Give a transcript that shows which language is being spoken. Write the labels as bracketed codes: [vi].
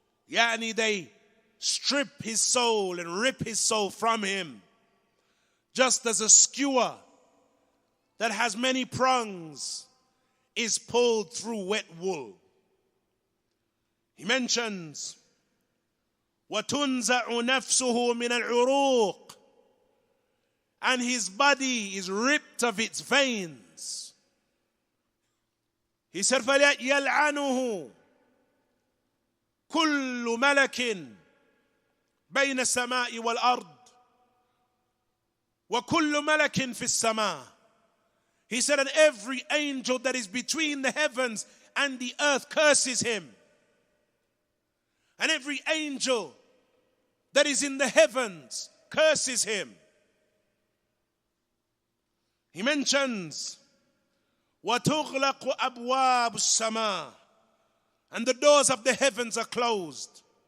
[en] Yani they strip his soul and rip his soul from him, just as a skewer that has many prongs is pulled through wet wool. He mentions, [ar] وَتُنْزَعُ نَفْسُهُ مِنَ الْعُرُوقِ, [en] and his body is ripped of its veins. He said, [ar] فَيَلْعَنُهُ كُلُّ مَلَكٍ بَيْنَ السَّمَاءِ وَالْأَرْضِ وَكُلُّ مَلَكٍ فِي السَّمَاءِ. [en] He said, and every angel that is between the heavens and the earth curses him. And every angel that is in the heavens curses him. He mentions, [ar] وَتُغْلَقُ أَبْوَابُ السَّمَاءِ, [en] and the doors of the heavens are closed.